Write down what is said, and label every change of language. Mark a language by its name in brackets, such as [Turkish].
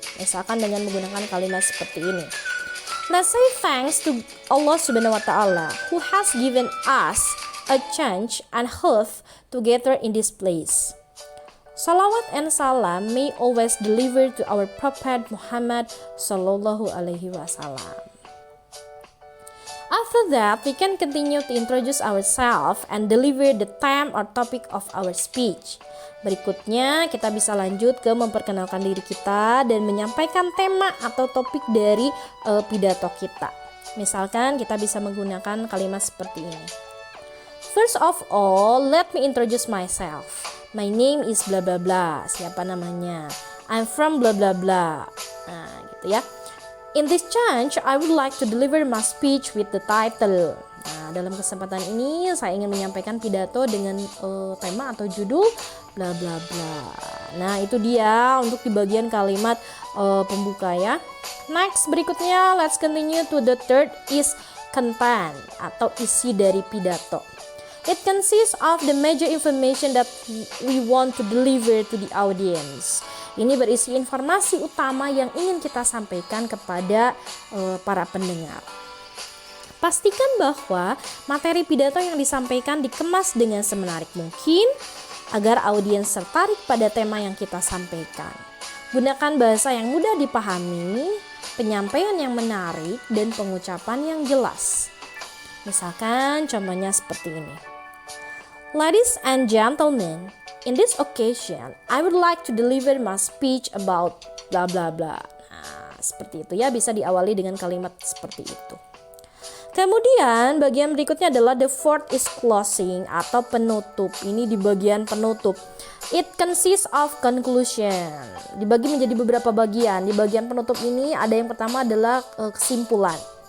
[Indonesian] Misalkan dengan menggunakan kalimat seperti ini. [English] Let's say thanks to Allah Subhanahu wa taala who has given us a chance and hope to gather in this place. Salawat and salam may always deliver to our Prophet Muhammad sallallahu alaihi wasallam. After that, we can continue to introduce ourselves and deliver the theme or topic of our speech. [Indonesian] Berikutnya, kita bisa lanjut ke memperkenalkan diri kita dan menyampaikan tema atau topik dari pidato kita. Misalkan kita bisa menggunakan kalimat seperti ini. [English] First of all, let me introduce myself. My name is bla bla bla. [Indonesian] Siapa namanya? [English] I'm from bla bla bla. [Indonesian] Nah, gitu ya. [English] In this chance, I would like to deliver my speech with the title. [Indonesian] Nah, dalam kesempatan ini saya ingin menyampaikan pidato dengan tema atau judul bla bla bla. Nah, itu dia untuk di bagian kalimat pembuka ya. [English] Next, [Indonesian] berikutnya [English] let's continue to the third is content [Indonesian] atau isi dari pidato. [English] It consists of the major information that we want to deliver to the audience. [Indonesian] Ini berisi informasi utama yang ingin kita sampaikan kepada para pendengar. Pastikan bahwa materi pidato yang disampaikan dikemas dengan semenarik mungkin agar audiens tertarik pada tema yang kita sampaikan. Gunakan bahasa yang mudah dipahami, penyampaian yang menarik, dan pengucapan yang jelas. Misalkan contohnya seperti ini. [English] Ladies and gentlemen, in this occasion, I would like to deliver my speech about bla bla bla. [Indonesian] Nah, seperti itu ya, bisa diawali dengan kalimat seperti itu. Kemudian bagian berikutnya adalah [English] the fourth is closing [Indonesian] atau penutup. Ini di bagian penutup. [English] It consists of conclusion. [Indonesian] Dibagi menjadi beberapa bagian. Di bagian penutup ini ada yang pertama adalah kesimpulan.